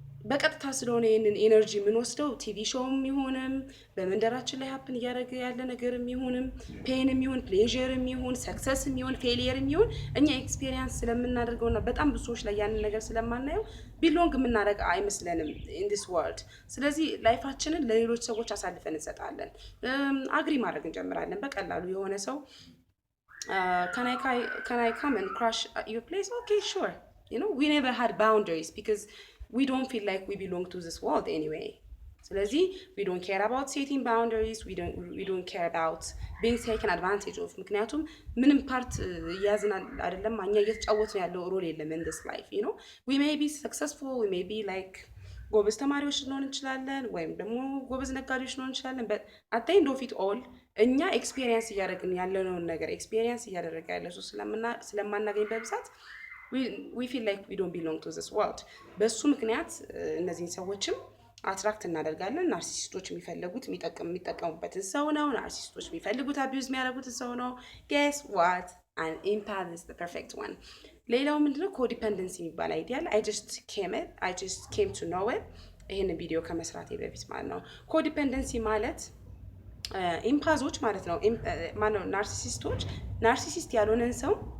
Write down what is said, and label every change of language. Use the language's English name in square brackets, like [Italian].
[Amharic] በቀጥታ ስለሆነ ይሄንን ኤነርጂ የምንወስደው ቲቪ ሾውም ይሁንም በመንደራችን ላይ ሀፕን እያደረገ ያለ ነገርም ይሁንም ፔንም ይሁን ፕሌዠርም ይሁን ሰክሰስም ይሁን ፌሊየርም ይሁን እኛ ኤክስፒሪየንስ ስለምናደርገውና በጣም ብዙ ሰዎች ላይ ያንን ነገር ስለማናየው ቢሎንግ የምናደርግ አይመስለንም [English] in this world። [Amharic] ስለዚህ ላይፋችንን ለሌሎች ሰዎች አሳልፈን እንሰጣለን። አግሪ ማድረግ እንጀምራለን በቀላሉ የሆነ ሰው [English] can I come and crash at your place? Okay, sure. We never had boundaries because we don't feel like we belong to this world anyway. ስለዚህ we don't care about setting boundaries, we don't care about being taken advantage of. [Amharic] ምክንያቱም ምንም ፓርት እያዝን አይደለም እኛ እየተጫወትን ያለው ሮል የለም [English] in this life. We may be successful, we may be like [Amharic] ጎበዝ ተማሪዎች ልንሆን እንችላለን ወይም ደግሞ ጎበዝ ነጋዴዎች ልንሆን እንችላለን [English] but at the end of it all [Amharic] እኛ ኤክስፒሪየንስ እያደረግን ያለነውን ነገር ኤክስፒሪየንስ እያደረገ ያለ ሰው ስለማናገኝ በብዛት [English] we feel like we don't belong to this world [Amharic] በሱ ምክንያት እነዚህን ሰዎችም አትራክት እናደርጋለን ናርሲሲስቶች የሚፈልጉት የሚጠቀሙበትን ሰው ነው ናርሲሲስቶች የሚፈልጉት አቢዩዝ የሚያደርጉትን ሰው ነው [English] guess what an empath is the perfect one [Amharic] ሌላው ምንድነው ኮዲፔንደንሲ የሚባል አይዲያል [English] I just came to know it [Amharic] ይሄን ቪዲዮ ከመስራቴ በፊት ማለት ነው ኮዲፔንደንሲ ማለት ኢምፓዞች ማለት ነው ማነው ናርሲሲስቶች ናርሲሲስት ያልሆነን ሰው